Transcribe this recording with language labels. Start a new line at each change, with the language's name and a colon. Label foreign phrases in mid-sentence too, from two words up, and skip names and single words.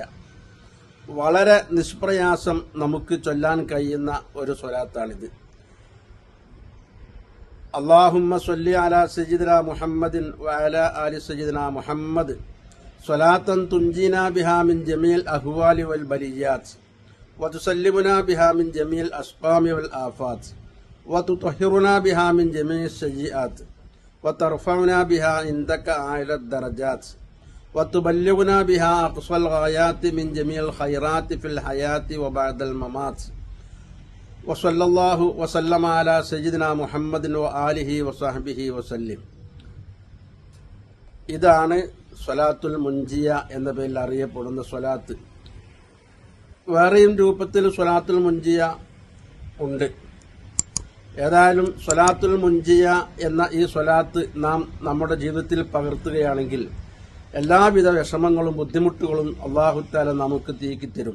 Malayalam: വളരെ നിഷ്പ്രയാസം നമുക്ക് ചൊല്ലാൻ കഴിയുന്ന ഒരു സ്വലാത്താണിത്.
Arabic: اللهم صل على سيدنا محمد وعلى آل سيدنا محمد صلاة تنجينا بها من جميع الأهوال والبليات وتسلمنا بها من جميع الأسقام والآفات وتطهرنا بها من جميع السيئات وترفعنا بها عندك أعلى الدرجات وتبلغنا بها أقصى الغايات من جميع الخيرات في الحياة وبعد الممات وصلى الله وسلم على سيدنا محمد وآله وصحبه وسلم.
Malayalam: ഇതാണ് സ്വലാത്തുൽ മുൻജിയ എന്ന പേരിൽ അറിയപ്പെടുന്ന സ്വലാത്ത്. വേറെയും രൂപത്തിൽ സ്വലാത്തുൽ മുൻജിയ ഉണ്ട്. ഏതായാലും സ്വലാത്തുൽ മുൻജിയ എന്ന ഈ സ്വലാത്ത് നാം നമ്മുടെ ജീവിതത്തിൽ പകർത്തുകയാണെങ്കിൽ എല്ലാവിധ വിഷമങ്ങളും ബുദ്ധിമുട്ടുകളും
Arabic: الله تعالى
Malayalam: നമുക്ക് തീക്കിത്തരും.